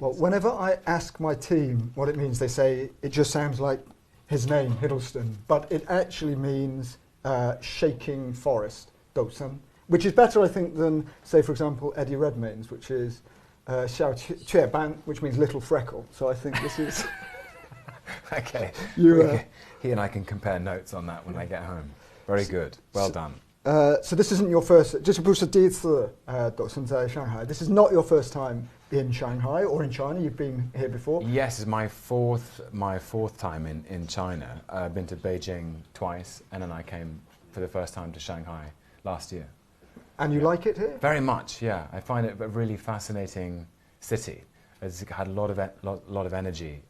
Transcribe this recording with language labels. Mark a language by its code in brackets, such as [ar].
[en] Well, whenever I ask my team what it means, they say it just sounds like his name, Hiddleston, but it actually means shaking forest, Do Sun. Which is better, I think, than, say, for example, Eddie Redmayne's, which is Xiao Qie Ban, which means little freckle. So I think this is... Okay. He and I can compare notes on that when I get home. Very good. Well done. So this isn't your first... [zh] 这不是第一次Do Sun在 Shanghai. [en] This is not your first time in Shanghai or in China. You've been here before. Yes, it's my fourth time in China. I've been to Beijing twice, and then I came for the first time to Shanghai last year. And you like it here? Very much, yeah. I find it a really fascinating city. It's had a lot of energy.